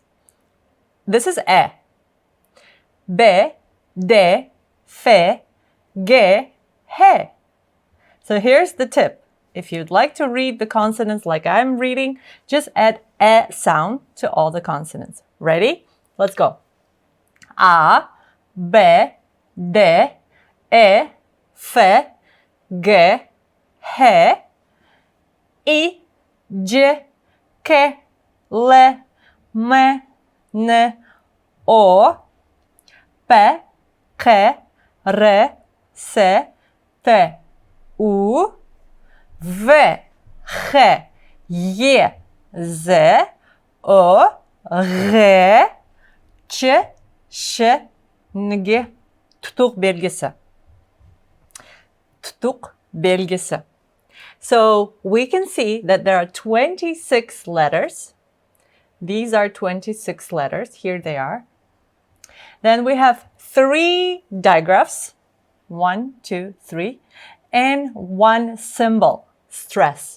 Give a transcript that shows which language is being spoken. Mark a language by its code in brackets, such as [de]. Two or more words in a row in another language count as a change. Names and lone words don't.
[en] This is a. B, D, F, G, H. So here's the tip. If you'd like to read the consonants like I'm reading, just add a sound to all the consonants. Ready? Let's go. A, B, D, E, F, G, H. I, J, K, L, M, N, O, P, Q, R, S, T, U, V, H, Y, Z, O, R, Ç, Ş, N, G. [ug] Tutuq belgisi. Tutuq belgisi. [en] So we can see that there are 26 letters. These are 26 letters. Here they are. Then we have 3 digraphs. 1, 2, 3. And 1 symbol, stress.